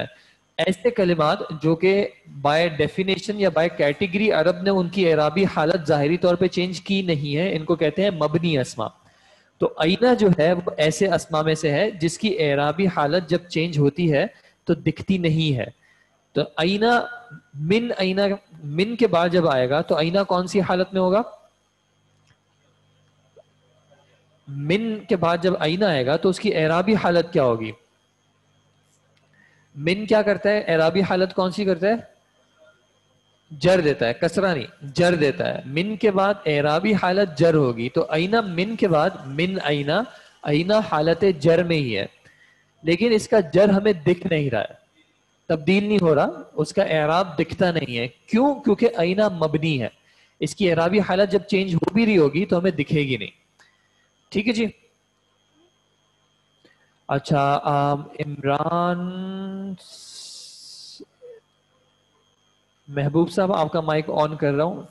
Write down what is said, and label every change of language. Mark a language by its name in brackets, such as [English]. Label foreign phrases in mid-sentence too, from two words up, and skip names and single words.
[Urdu] ایسے کلمات جو کہ [English] by definition [Urdu] یا [English] by category [Urdu] عرب نے ان کی اعرابی حالت ظاہری طور پہ چینج کی نہیں ہے، ان کو کہتے ہیں مبنی اسما. تو اینا جو ہے وہ ایسے اسما میں سے ہے جس کی اعرابی حالت جب چینج ہوتی ہے تو دکھتی نہیں ہے. تو اینا من کے بعد جب آئے گا تو اینا کون سی حالت میں ہوگا؟ من کے بعد جب اینا آئے گا تو اس کی اعرابی حالت کیا ہوگی؟ من کیا کرتا ہے؟ اعرابی حالت کون سی کرتا ہے؟ جر دیتا ہے، کسرہ نہیں، جر دیتا ہے. من کے بعد اعرابی حالت جر ہوگی. تو اینا من کے بعد [Arabic] من اینا، [Urdu] اینا حالت جر میں ہی ہے لیکن اس کا جر ہمیں دکھ نہیں رہا ہے، تبدیل نہیں ہو رہا، اس کا اعراب دکھتا نہیں ہے. کیوں؟ کیونکہ اینا مبنی ہے. اس کی اعرابی حالت جب چینج ہو بھی رہی ہوگی تو ہمیں دکھے گی نہیں. ٹھیک ہے جی. اچھا عمران محبوب صاحب آپ کا مائک آن کر رہا ہوں.